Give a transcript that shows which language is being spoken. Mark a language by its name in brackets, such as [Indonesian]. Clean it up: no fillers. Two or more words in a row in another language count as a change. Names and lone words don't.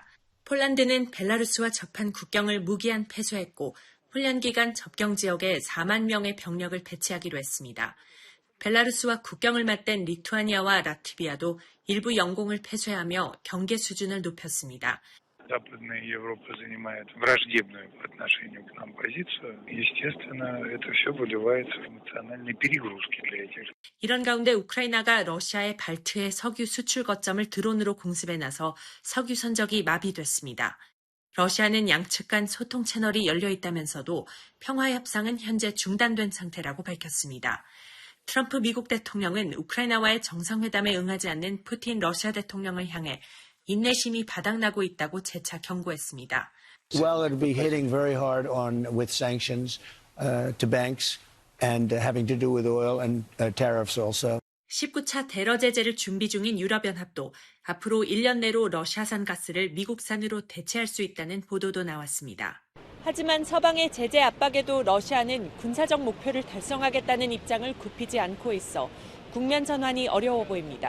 [Korean] 폴란드는 벨라루스와 접한 국경을 무기한 폐쇄했고 훈련 기간 접경 지역에 4만 명의 병력을 배치하기로 했습니다. 벨라루스와 국경을 맞댄 리투아니아와 라트비아도 일부 영공을 폐쇄하며 경계 수준을 높였습니다. [Russian] Западная Европа занимает враждебную по отношению к нам позицию. Естественно, это все выливается в эмоциональные перегрузки для этих. [Korean] 이런 가운데 우크라이나가 러시아의 발트해 석유 수출 거점을 드론으로 공습해 나서 석유 선적이 마비됐습니다. 러시아는 양측 간 소통 채널이 열려 있다면서도 평화 협상은 현재 중단된 상태라고 밝혔습니다. 트럼프 미국 대통령은 우크라이나와의 정상회담에 응하지 않는 푸틴 러시아 대통령을 향해 인내심이 바닥나고 있다고 재차 경고했습니다. [English] Well, it'll be hitting very hard with sanctions to banks and having to do with oil and tariffs also. [Korean] 19차 대러 제재를 준비 중인 유럽연합도 앞으로 1년 내로 러시아산 가스를 미국산으로 대체할 수 있다는 보도도 나왔습니다. 하지만 서방의 제재 압박에도 러시아는 군사적 목표를 달성하겠다는 입장을 굽히지 않고 있어 국면 전환이 어려워 보입니다.